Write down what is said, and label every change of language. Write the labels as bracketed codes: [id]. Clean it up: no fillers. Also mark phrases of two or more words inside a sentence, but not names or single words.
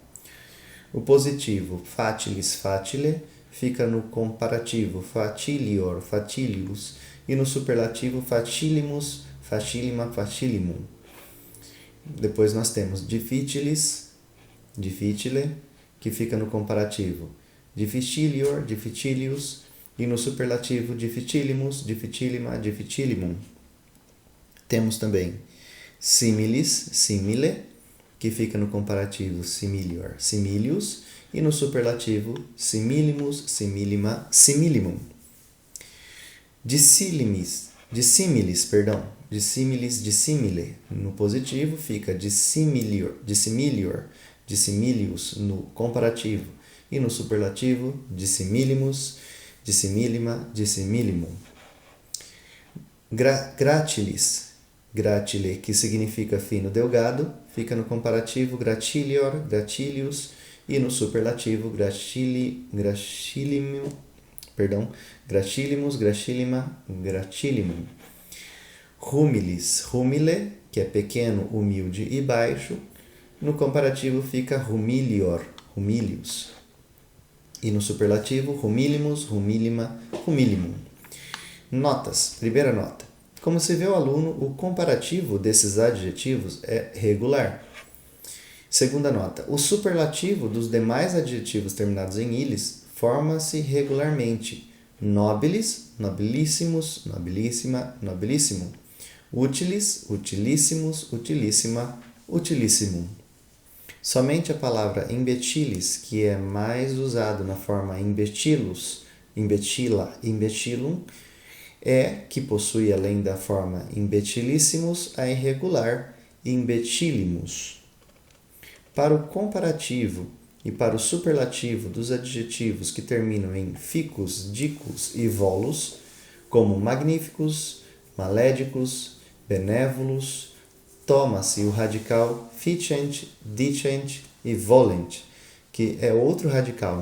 [pt] O positivo [la] fatilis, fatile, [pt] fica no comparativo [la] fatilior, fatilius, [pt] e no superlativo [la] fatilimus, facilima, facilimum. [pt] Depois nós temos [la] difficilis, difficile, [pt] que fica no comparativo [la] difficilior, difficilius, [pt] e no superlativo [la] difficilimus, difficilima, difficilimum. [pt] Temos também [la] similis, simile, [pt] que fica no comparativo [la] similior, similius, [pt] e no superlativo [la] similimus, similima, similimum. Dissimilis, dissimile, [pt] no positivo fica [la] dissimilior, dissimilius [pt] no comparativo, e no superlativo [la] dissimilimus, dissimilima, dissimilimum. Gratilis, gratile, [pt] que significa fino, delgado, fica no comparativo [la] gratilior, gratilius, [pt] e no superlativo [la] gracilimus, gracilima, gratilimum. Humilis, humile, [pt] que é pequeno, humilde e baixo, no comparativo fica [la] humilior, humilius, [pt] e no superlativo [la] humilimus, humilima, humilimum. [pt] Notas. Primeira nota. Como se vê o aluno, o comparativo desses adjetivos é regular. Segunda nota. O superlativo dos demais adjetivos terminados em ilis forma-se regularmente. [la] Nobilis, nobilissimus, nobilissima, nobillissimum. Utilis, utilissimus, utilissima, utilissimum. [pt] Somente a palavra imbecilis, que é mais usado na forma [la] imbecilus, imbecila, imbecilum, [pt] que possui, além da forma imbecilissimus, a irregular imbecilimus. Para o comparativo e para o superlativo dos adjetivos que terminam em ficus, dicus e volus, como magníficos, malédicos, benévolos, toma-se o radical ficent, dicent e volent, que é outro radical.